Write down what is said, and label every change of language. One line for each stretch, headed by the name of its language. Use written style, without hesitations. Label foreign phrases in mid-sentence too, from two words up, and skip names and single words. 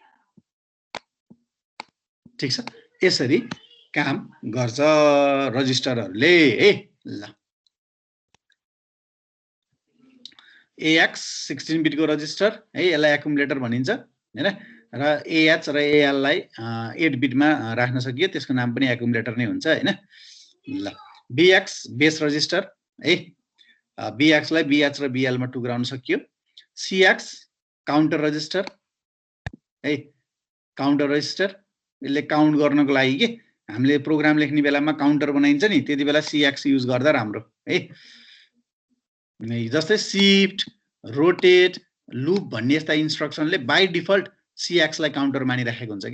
Nepali: ठीक छ, यसरी काम गर्छ रजिस्टरहरुले है। ल AX 16 बिटको रजिस्टर है, यसलाई एकुमुलेटर भनिन्छ हैन, र AH र AL लाई 8 बिटमा राख्न सकियो, त्यसको नाम पनि एकुमुलेटर नै हुन्छ हैन। ल BX
English: base register
Nepali: है, BX लाई BH र BL मा टुक्राउन सकियो। CX
English: counter register
Nepali: है,
English: counter register,
Nepali: यसले काउन्ट गर्नको लागि के हामीले प्रोग्राम लेख्ने बेलामा काउन्टर बनाइन्छ नि, त्यति बेला CX युज गर्दा राम्रो है। जस्तै
English: shift, rotate, loop
Nepali: भन्ने यस्ता इन्स्ट्रक्सनले
English: by default
Nepali: CX लाई काउन्टर मानिराखेको हुन्छ के।